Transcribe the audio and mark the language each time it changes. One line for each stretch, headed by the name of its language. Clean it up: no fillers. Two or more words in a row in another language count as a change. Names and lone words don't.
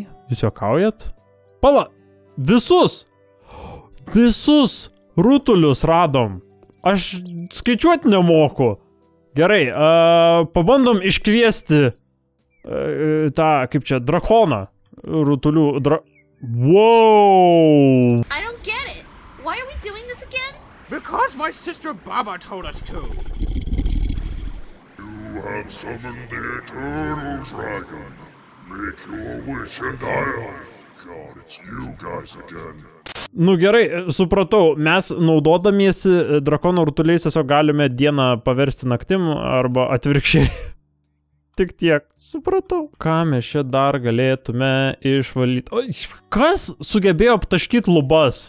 Lithuanian: Jūs juokaujat? Pala! Visus rutulius radom. Aš skaičiuoti nemoku. Gerai, pabandom iškviesti tą, kaip čia, drakoną. Rutulių Wow!
English: I don't get it. Why are we doing this again? Because my sister Baba told us to. You have summoned the eternal dragon. Make your wish and I'll... God, it's you guys again.
Lithuanian: Nu gerai, supratau, mes naudodamiesi drakono rutuliais tiesiog galime dieną paversti naktim arba atvirkščiai. Tik tiek, supratau. Ką mes čia dar galėtume išvalyti? O, kas sugebėjo aptaškyti lubas?